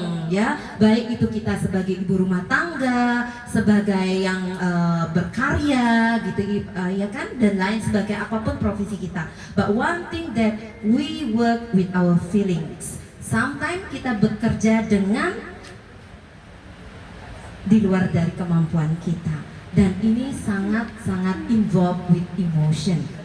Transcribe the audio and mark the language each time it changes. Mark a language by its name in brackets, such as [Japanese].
[Indonesian] Ya, baik itu kita sebagai ibu rumah tangga, sebagai yang berkarya gitu, ya kan, dan lain sebagai apapun profesi kita. [English] But one thing that we work with our feelings. [Indonesian] Sometimes kita bekerja dengan di luar dari kemampuan kita, dan ini sangat-sangat [English] involved with emotion.